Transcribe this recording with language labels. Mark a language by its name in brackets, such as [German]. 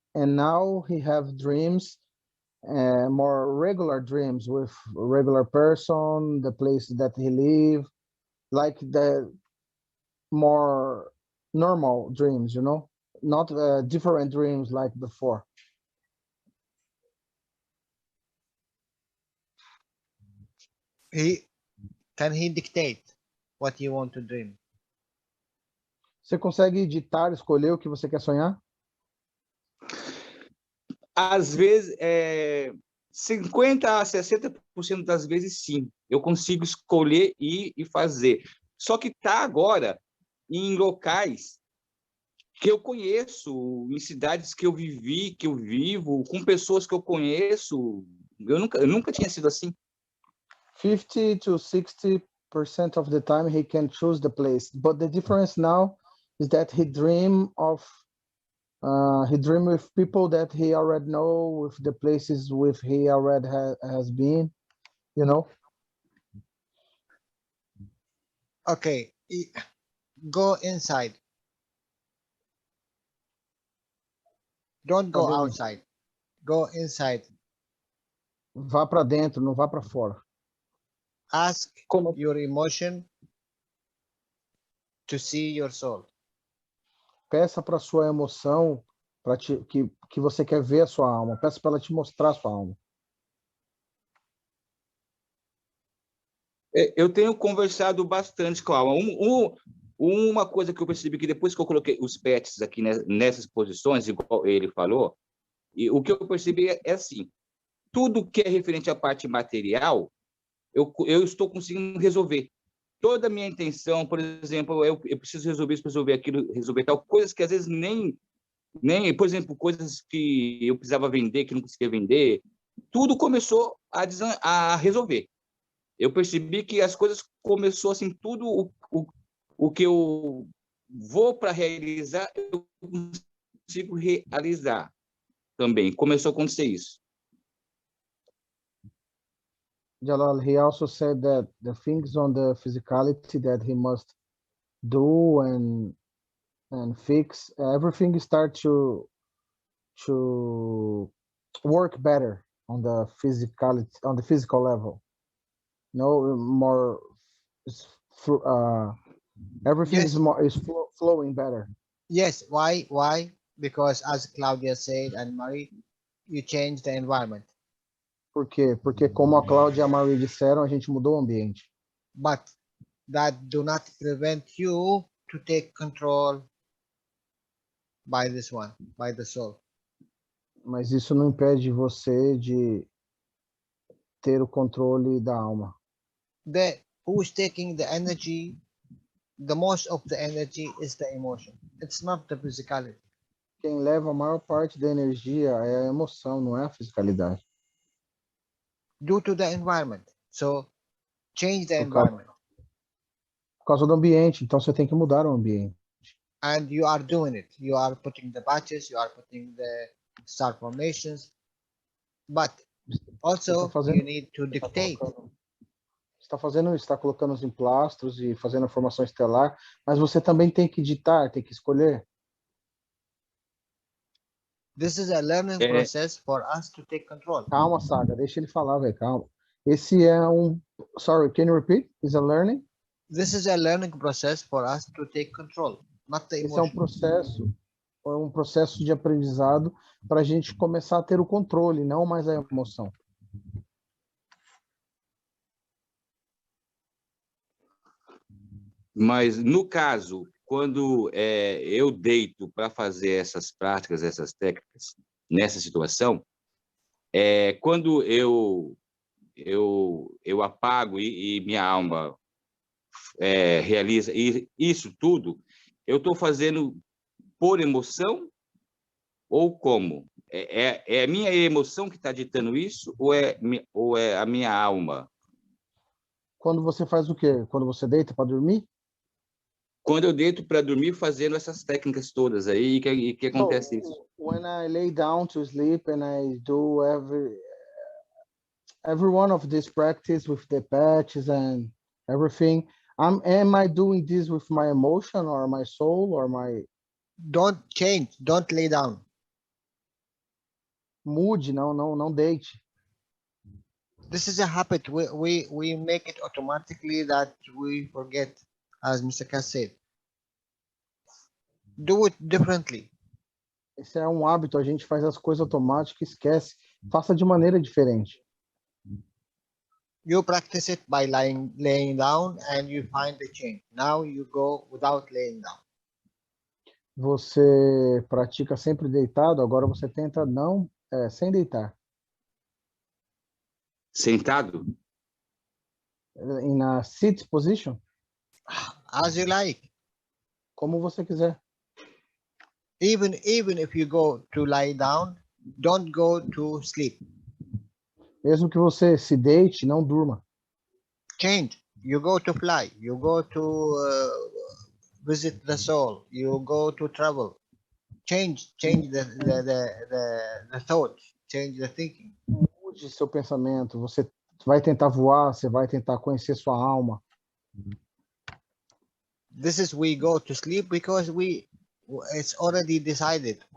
[English] And now he have dreams, more regular dreams with regular person, the place that he live, like the more normal dreams, you know, not different dreams like before. Can he dictate what you want to dream? [Portuguese] Você consegue editar, escolher o que você quer sonhar? Às vezes, 50 a 60% das vezes, sim. Eu consigo escolher e fazer. Só que está agora em locais que eu conheço, em cidades que eu vivi, que eu vivo, com pessoas que eu conheço. Eu nunca tinha sido assim. [English] 50 to 60% of the time he can choose the place, but the difference now is that he dream with people that he already know, with the places with he already has been, you know. Okay, go inside. Don't go outside. Go inside. [Portuguese] Vá para dentro, não vá para fora. [English] Ask your emotion to see your soul. [Portuguese] Peça para sua emoção, que você quer ver a sua alma. Peça para ela te mostrar a sua alma. Eu tenho conversado bastante com a alma. Uma coisa que eu percebi que depois que eu coloquei os pets aqui nessas posições, igual ele falou, e o que eu percebi é assim, tudo que é referente à parte material, eu estou conseguindo resolver. Toda a minha intenção, por exemplo, eu preciso resolver isso, resolver aquilo, resolver tal, coisas que às vezes nem, por exemplo, coisas que eu precisava vender, que não conseguia vender, tudo começou a resolver. Eu percebi que as coisas começou assim, tudo o que eu vou para realizar, eu consigo realizar também. Começou a acontecer isso. [English] Jalal, he also said that the things on the physicality that he must do and fix, everything start to work better on the physicality, on the physical level. No more, everything Yes. is flowing better. Yes. Why? Because as Claudia said and Marie, you change the environment. [Portuguese] Por quê? Porque como a Cláudia e a Marie disseram, a gente mudou o ambiente. [English] But that do not prevent you to take control by this one, by the soul. [Portuguese] Mas isso não impede você de ter o controle da alma. [English] Who's taking the energy, the most of the energy is the emotion. It's not the physicality. [Portuguese] Quem leva a maior parte da energia é a emoção, não é a fisicalidade. [English] Due to the environment. So change the [Portuguese] Por causa, [English] environment. [Portuguese] por causa do ambiente, então você tem que mudar o ambiente. [English] And you are doing it. You are putting the patches, you are putting the star formations, but also you need to dictate. [Portuguese] Você está fazendo isso, está colocando os emplastros e fazendo a formação estelar, mas você também tem que ditar, tem que escolher. [English] This is a learning process for us to take control. [Portuguese] Calma, Saga, deixa ele falar, velho, calma. Esse é [English] sorry, can you repeat? Is a learning? This is a learning process for us to take control, not the [Portuguese] Esse é [English] emotion. [Portuguese] um processo de aprendizado para a gente começar a ter o controle, não mais a emoção. Mas no caso, quando eu deito para fazer essas práticas, essas técnicas, nessa situação, quando eu apago e minha alma realiza isso tudo, eu estou fazendo por emoção ou como? É a minha emoção que está ditando isso ou é a minha alma? Quando você faz o quê? Quando você deita para dormir? Quando eu deito para dormir fazendo essas técnicas todas aí, que acontece isso? [English] When I lay down to sleep and I do every one of this practice with the patches and everything, am I doing this with my emotion or my soul or my... Don't change, don't lay down. [Portuguese] Mude, não deite. [English] This is a habit. We make it automatically that we forget, as Mr. Cass said. Do it differently. [Portuguese] Esse é um hábito, a gente faz as coisas automáticas, esquece. Faça de maneira diferente. [English] You practice it by laying down and you find the change. Now you go without laying down. [Portuguese] Você pratica sempre deitado, agora você tenta sem deitar. Sentado? [English] In a sit position? As you like. [Portuguese] Como você quiser. [English] Even if you go to lie down, don't go to sleep. [Portuguese] Mesmo que você se deite, não durma. [English] Change. You go to fly. You go to visit the soul. You go to travel. Change the thoughts. Change the thinking. [Portuguese] Mude seu pensamento. Você vai tentar voar, você vai tentar conhecer sua alma. [English] This is we go to sleep because it's already decided.